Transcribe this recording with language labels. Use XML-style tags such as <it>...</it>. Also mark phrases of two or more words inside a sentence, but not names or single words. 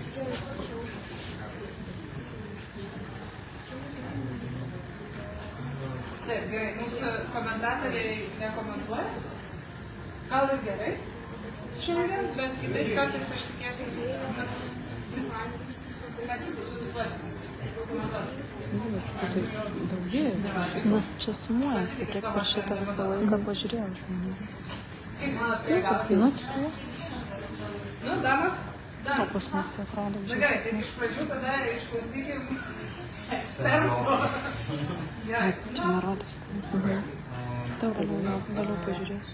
<lt>Taip, gerai, mūsų komentatoriai nekomentuoja. Gal ir gerai? Šiandien, bet kitais kartais aš tikėsiu, mes suduosim.</lt> <ru>Смотри, что-то другие. У нас</ru> <lt>čia sumuojasi, kiek per šitą visą laiką pažiūrėjau žmonių. Kaip manot, Taip, galiausiai? nu, tikrai. Nu, damas? O pas mus tai atrodo. Na gerai, tai iš pradžių tada išklausykim ekspertų. Gerai, Čia nerodos. Tai vėliau pažiūrėsiu.</lt>